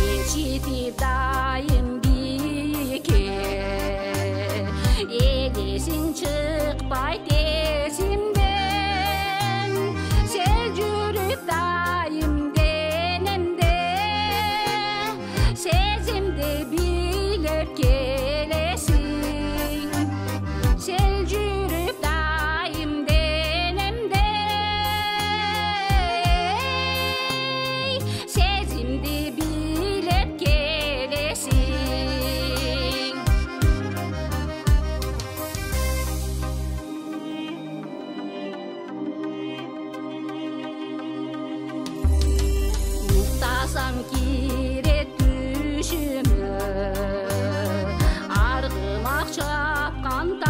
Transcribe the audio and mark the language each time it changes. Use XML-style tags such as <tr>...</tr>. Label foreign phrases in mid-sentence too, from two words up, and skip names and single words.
<kk>жетип дайым биікке, елесің шықпайт есімден, сен жүріп дайым денемде, сезімді билеп келесің, сен жүріп дайым денемде, сезімді билеп келесің.</kk> <ky>Уктасам кирет түшүмө, аргымак чапкан</ky>